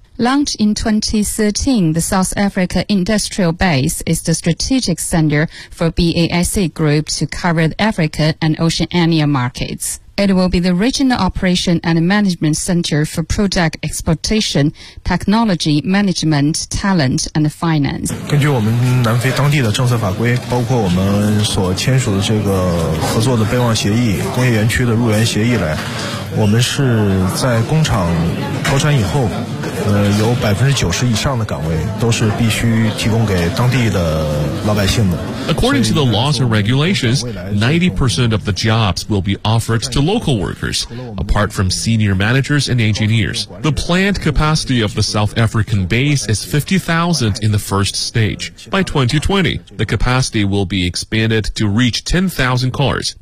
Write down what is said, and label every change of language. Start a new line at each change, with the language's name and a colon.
English: Launched in 2013, the South Africa Industrial Base is the strategic center for BAIC Group to cover the Africa and Oceania markets. It will be the regional operation and management center for product exportation, technology management, talent, and finance.
Chinese: 根据我们南非当地的政策法规，包括我们所签署的这个合作的备忘协议、工业园区的入园协议来，我们是在工厂投产以后，有90%以上的岗位都是必须提供给当地的老百姓的。
English: According to the laws and regulations, 90% of the jobs will be offered to local workers, apart from senior managers and engineers. The planned capacity of the South African base is 50,000 in the first stage. By 2020, the capacity will be expanded to reach 10,000 cars.